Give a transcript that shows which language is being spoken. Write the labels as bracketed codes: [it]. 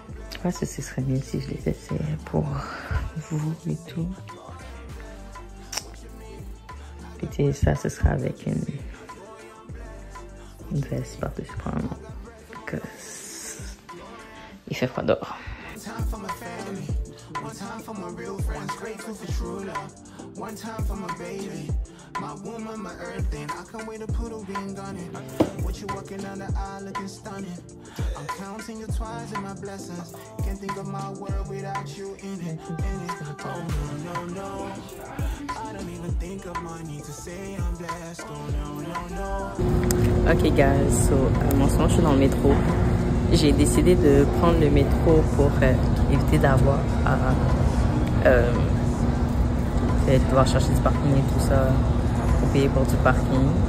[fr] Je sais pas si ce serait mieux si je les essayais pour vous et tout. Puis ça, ce sera avec une veste par-dessus probablement. Parce qu'il fait froid dehors. [en] One time for my real friends, grateful for true love. One time for my baby, my woman, my everything. I can't wait to put a ring on it. With you walking down the aisle looking stunning. I'm counting your twice and my blessings. Can't think of my world without you in it, in it. Oh no, no, no. I don't even think of money to say I'm blessed. Oh no, no, no. [fr] Ok guys, so en ce moment je suis dans le métro. J'ai décidé de prendre le métro pour éviter d'avoir à devoir chercher du parking et tout ça pour payer pour du parking.